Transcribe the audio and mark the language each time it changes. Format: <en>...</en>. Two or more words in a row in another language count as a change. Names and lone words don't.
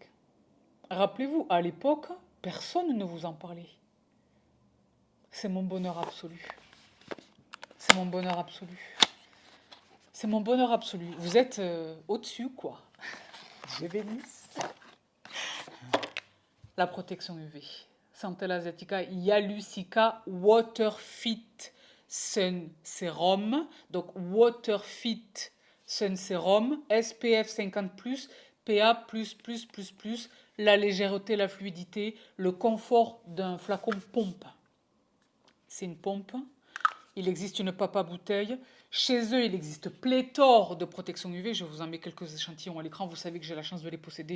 <fr>Rappelez-vous, à l'époque, personne ne vous en parlait. C'est mon bonheur absolu. C'est mon bonheur absolu. C'est mon bonheur absolu. Vous êtes au-dessus, quoi. Je bénisse. La protection UV. Centella asiatica Yalucica Water Fit Sun Serum. Donc, Water Fit Sun Serum, SPF 50+, PA++++, la légèreté, la fluidité, le confort d'un flacon pompe. C'est une pompe. Il existe une papa bouteille. Chez eux, il existe pléthore de protections UV. Je vous en mets quelques échantillons à l'écran. Vous savez que j'ai la chance de les posséder.</fr>